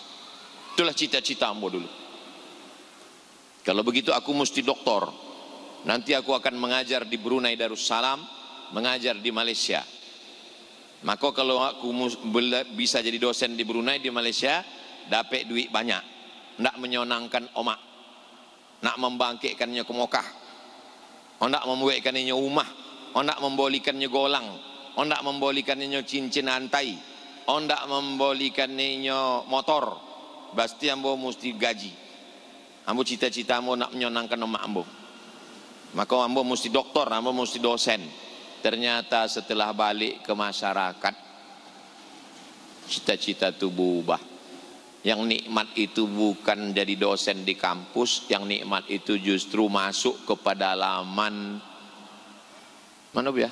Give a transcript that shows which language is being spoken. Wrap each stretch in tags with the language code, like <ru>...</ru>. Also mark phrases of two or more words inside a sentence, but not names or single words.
<id>Itulah cita-cita Ambo dulu. Kalau begitu aku mesti doktor. Nanti aku akan mengajar di Brunei Darussalam, mengajar di Malaysia. Maka kalau aku bisa jadi dosen di Brunei, di Malaysia, dapat duit banyak. Ndak menyenangkan omak. Nak membangkitkannya ke Mekah, hendak membuatkannya rumah, hendak membolikannya golang, hendak membolikannya cincin antai, hendak membolikannya motor. Pasti Ambo mesti gaji. Ambo cita-cita Ambo nak menyenangkan emak Ambo. Maka Ambo mesti doktor, Ambo mesti dosen. Ternyata setelah balik ke masyarakat, cita-cita itu berubah. Yang nikmat itu bukan jadi dosen di kampus, yang nikmat itu justru masuk ke pedalaman mana ya?</id>